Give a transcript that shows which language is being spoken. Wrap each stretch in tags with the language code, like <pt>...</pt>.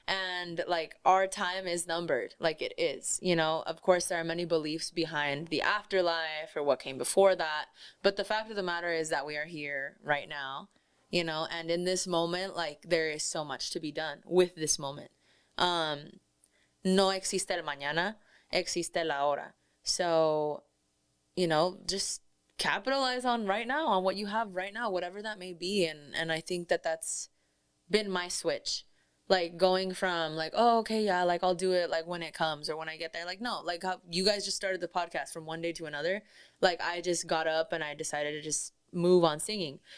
<en>And like, our time is numbered, like it is, you know? Of course, there are many beliefs behind the afterlife or what came before that. But the fact of the matter is that we are here right now, you know? And in this moment, like, there is so much to be done with this moment.</en> <es>No existe el mañana, existe la hora.</es> <en>So, you know, just capitalize on right now, on what you have right now, whatever that may be. And I think that that's been my switch. Like, going from like, oh, okay, yeah, like I'll do it like when it comes or when I get there. Like, no, like how you guys just started the podcast from one day to another. Like, I just got up and I decided to just move on singing.</en>